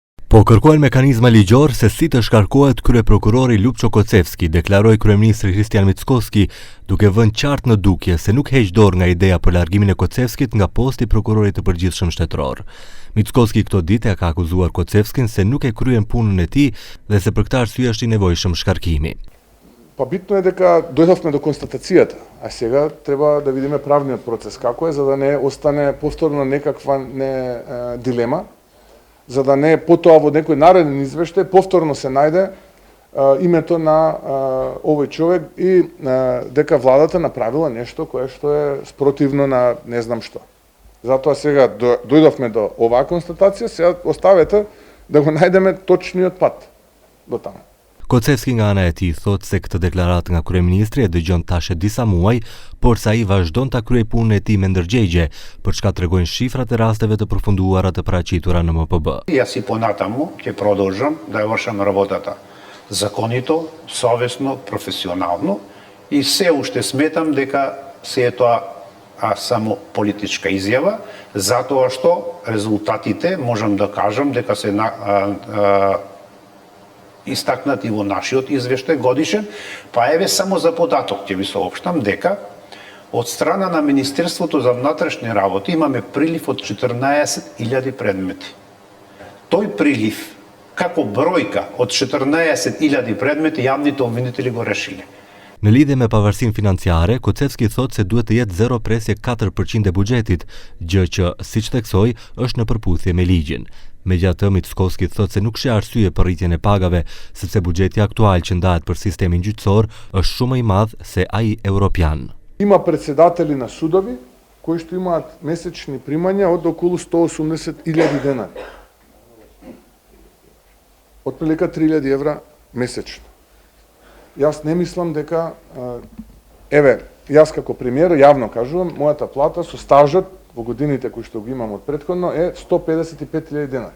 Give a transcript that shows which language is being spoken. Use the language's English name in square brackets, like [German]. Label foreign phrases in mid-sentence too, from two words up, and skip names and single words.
[Albanian] Po kërkojnë mekanizma ligjor se si të shkarkohet kryeprokurori Lupço Kocevski, deklaroi kryeministri Kristian Mickoski, duke vënë qartë në dukje se nuk heq dorë nga ideja për largimin e Kocevskit nga posti prokurorit të përgjithshëm shtetëror. Mickoski këto ditë ka akuzuar Kocevskin se nuk e kryen punën e tij dhe se për këtë arsye është i nevojshëm shkarkimi. [Macedonian] Па битно е дека дојдовме до констатацијата, а сега треба да видиме правниот процес како е, за да не остане повторно некаква дилема, за да не потоа во некој нареден извештај повторно се најде името на овој човек и дека владата направила нешто кое што е спротивно на не знам што. Затоа сега дојдовме до оваа констатација, сега оставете да го најдеме точниот пат до таму. [Albanian] Kocevski nga ana e tij thotë se këtë deklaratë nga kryeministri e dëgjon tash e disa muaj, por sa ai vazhdon ta kryej punën e tij me ndërgjegje, për çka tregojnë shifrat e rasteve të përfunduara të paraqitura në MPB. [Macedonian] Јас и понатаму ќе продолжам да ја вршам работата законито, совесно, професионално и се уште сметам дека се е тоа само политичка изјава, затоа што резултатите можам да кажам дека се истакнати во нашиот извештај годишен, па еве само за податок ќе ви соопштам дека од страна на Министерството за внатрешни работи имаме прилив од 14.000 предмети. Тој прилив, како бројка од 14.000 предмети, јавните обвинители го решиле. [Albanian] Në lidhje me pavarësinë financiare, Kocevski thotë se duhet të jetë 0.4% e buxhetit, gjë që, siç theksoi, është në përputhje me ligjin. Megjithatë, Mickoski thotë se nuk sheh arsye për rritjen e pagave, sepse buxheti aktual që ndahet për sistemin gjyqësor është shumë më i madh se ai европјан. [Macedonian] Има председатели на судови кои што имаат месечни примања од околу 180.000 денари. Отприлика 3.000 евра месечно. Јас не мислам дека јас како премиер јавно кажувам, мојата плата со стажот во годините кои што го имам од претходно е 155.000 денари.